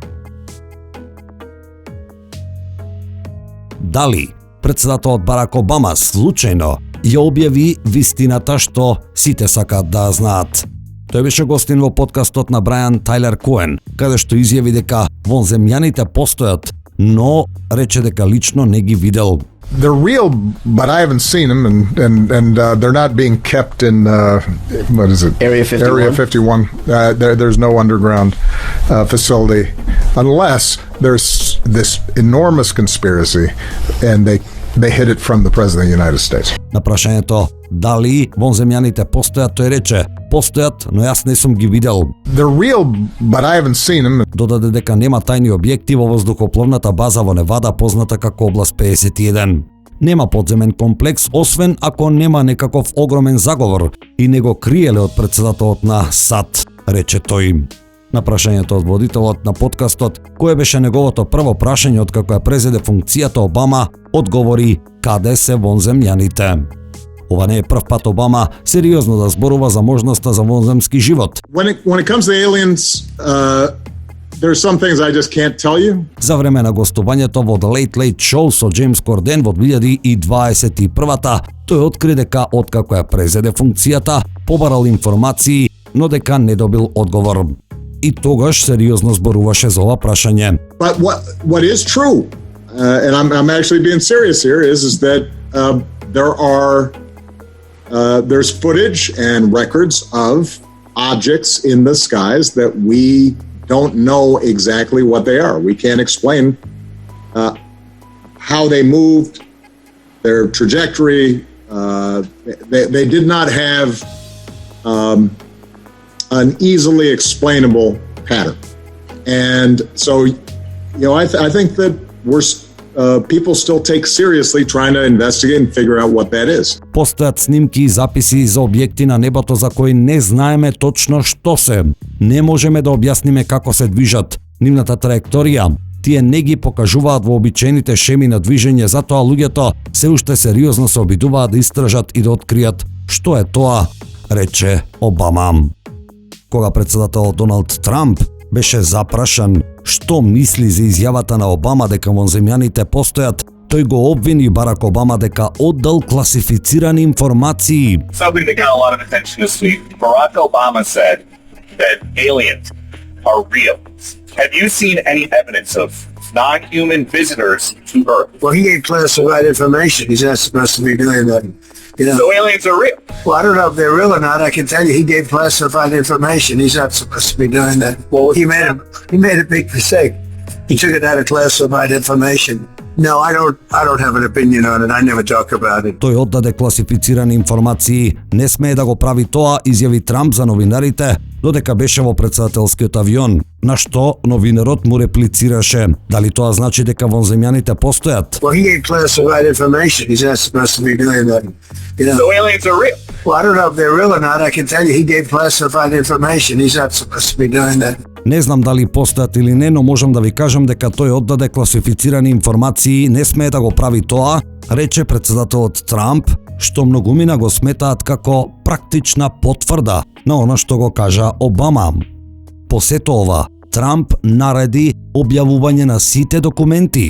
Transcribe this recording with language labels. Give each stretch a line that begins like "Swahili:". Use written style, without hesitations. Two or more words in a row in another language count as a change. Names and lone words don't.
Macedonian: Дали претседателот Барак Обама случајно ја објави вистината што сите сакаат да знаат? Тој беше гостин во подкастот на Брайан Тайлер Коен, каде што изјави дека вонземјаните постојат, но рече дека лично не ги видел.
English: They're real, but I haven't seen them, and they're not being kept in what is it? Area 51. Area 51. There's no underground facility, unless there's this enormous conspiracy, and they hid it from the President of the United States.
Macedonian: На прашањето дали вонземјаните постојат, тој рече: постојат, но јас не сум ги видел.
English: They're real, but I haven't seen them.
Macedonian: Додаде дека нема тајни објекти во воздухопловната база во Невада, позната како област 51. Нема подземен комплекс, освен ако нема некаков огромен заговор и не го криеле од претседателот на САД, рече тој. На прашањето од водителот на подкастот, кое беше неговото прво прашање од како ја презеде функцијата, Обама одговори: каде се вонземјаните? Ова не е прв пат Обама сериозно да зборува за можноста за вонземски живот.
English: When it comes to aliens, there's some things I just can't tell you.
Macedonian: За време на гостувањето во The Late Late Show со Джеймс Корден во 2021-та, тој откри дека откако ја презеде функцијата, побарал информации, но дека не добил одговор. И тогаш сериозно зборуваше за ова прашање.
English: But what is true, and I'm actually being serious here, is that there's footage and records of objects in the skies that we don't know exactly what they are. We can't explain how they moved, their trajectory. They did not have an easily explainable pattern. And so, I think that people still take seriously trying to investigate and figure out what that is.
Macedonian: Постојат снимки и записи за објекти на небото за кои не знаеме точно што се. Не можеме да објасниме како се движат, нивната траекторија. Тие не ги покажуваат вообичаените шеми на движење, затоа луѓето се уште сериозно се обидуваат да истражат и да откријат што е тоа, рече Обама. Кога претседателот Доналд Трамп беше запрашан што мисли за изјавата на Обама дека вонземјаните постојат, тој го обвини Барак Обама дека оддал класифицирани информации.
English: Something that got a lot of attention this week. Barack Obama said that aliens are real. Have you seen any evidence of non-human visitors to Earth? Well, he gave classified information. He's not supposed to be doing that. So aliens are real. Well, I don't know if they're real or not. I can tell you he gave classified information. He's not supposed to be doing that. Well, he made a big mistake. He took it out of classified information. No, I don't have an opinion on it. I never talk about it.
Macedonian: Тој оддаде класифицирани информации, не смее да го прави тоа, изјави Трамп за новинарите, додека беше во претседателскиот авион, на што новинарот му реплицираше дали тоа значи дека вонземјаните постојат.
English: Well, he gave classified information. He's not supposed to be doing that. You know. So aliens are real. Well, I don't know if they're real or not. I can tell you he gave classified information. He's not supposed to be doing that.
Macedonian: Не знам дали постојат или не, но можам да ви кажам дека тој оддаде класифицирани информации, не смее да го прави тоа, рече претседателот Трамп, што многумина го сметаат како практична потврда на она што го кажа Обама. По сето ова, Трамп нареди објавување на сите документи.